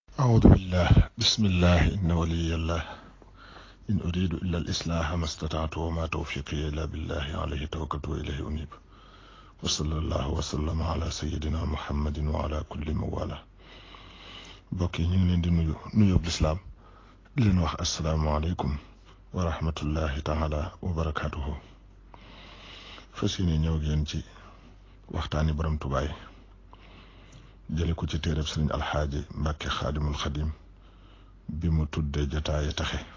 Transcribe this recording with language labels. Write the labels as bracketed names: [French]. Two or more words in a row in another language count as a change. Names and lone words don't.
[Arabic] أعوذ بالله بسم الله إن ولي الله إن أريد إلا الإصلاح ما استطعت وما توفيقي إلا بالله عليه توكلت وإليه أنيب وصلى الله وسلم على سيدنا محمد وعلى كل موالاه [Wolof] بوكي ñu ngi leen di nuyu l'islam di leen wax [Arabic] السلام عليكم ورحمة الله تعالى وبركاته [Wolof] fas yéene ñëw ngeen ci waxtaani borom tubaay jële ko ci téereb sëriñ alxaaji Mbàkke xaadimul xadim bi mu tudde jataaye taxe